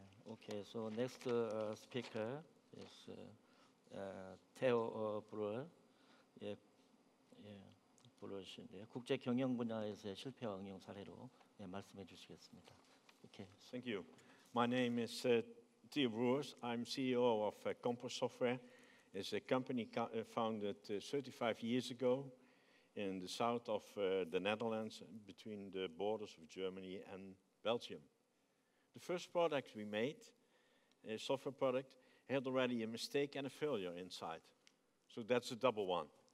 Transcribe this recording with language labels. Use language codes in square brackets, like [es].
[en] Okay, so next speaker is 테오 브루어. [ko] 브루어신데 국제 경영 분야에서의 실패와 응용 사례로 말씀해 주시겠습니다. [en] Okay. Thank you. My name is Theo Broers. I'm CEO of Compass Software. It's a company founded 35 years ago in the south of the Netherlands, between the borders of Germany and Belgium. The first product we made, a software product, had already a mistake and a failure inside. So that's a double one.